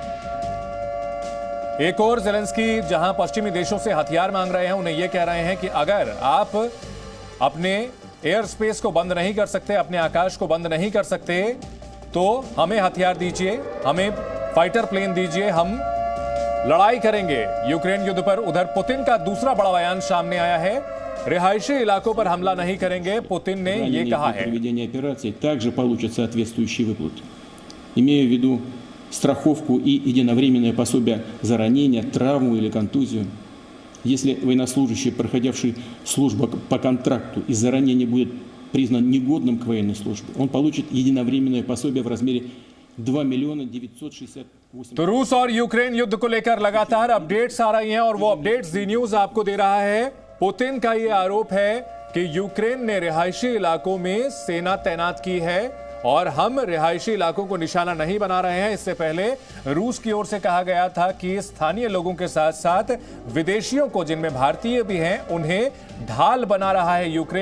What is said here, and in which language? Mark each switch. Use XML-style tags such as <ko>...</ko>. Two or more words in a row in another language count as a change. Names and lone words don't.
<hi>एक और जेलेंस्की जहां पश्चिमी देशों से हथियार मांग रहे हैं, उन्हें यह कह रहे हैं कि अगर आप अपने</hi> <en>air space</en> <hi>को बंद नहीं कर सकते, अपने आकाश को बंद नहीं कर सकते, तो हमें हथियार दीजिए, हमें</hi> <en>fighter plane</en> <hi>दीजिए, हम लड़ाई करेंगे यूक्रेन युद्ध पर। उधर पुतिन का दूसरा बड़ा बयान सामने आया है, रिहायशी इलाकों पर हमला नहीं करेंगे। पुतिन ने यह कहा है,</hi> <ru>проведение операции также получат соответствующие выплаты. Имея в виду страховку и единовременное пособие за ранение, травму или контузию. Если военнослужащий, проходивший службу по контракту, из-за ранения будет признан негодным к военной службе, он получит единовременное пособие в размере 2 миллиона 968.</ru> <hi>तो रूस और यूक्रेन युद्ध को लेकर लगातार अपडेट्स आ रही हैं और वो अपडेट्स जी न्यूज आपको दे रहा है। पुतिन का यह आरोप है कि यूक्रेन ने रिहायशी इलाकों में सेना तैनात की है और हम रिहायशी इलाकों को निशाना नहीं बना रहे हैं। इससे पहले रूस की ओर से कहा गया था कि स्थानीय लोगों के साथ साथ विदेशियों को, जिनमें भारतीय भी हैं, उन्हें ढाल बना रहा है यूक्रेन।</hi>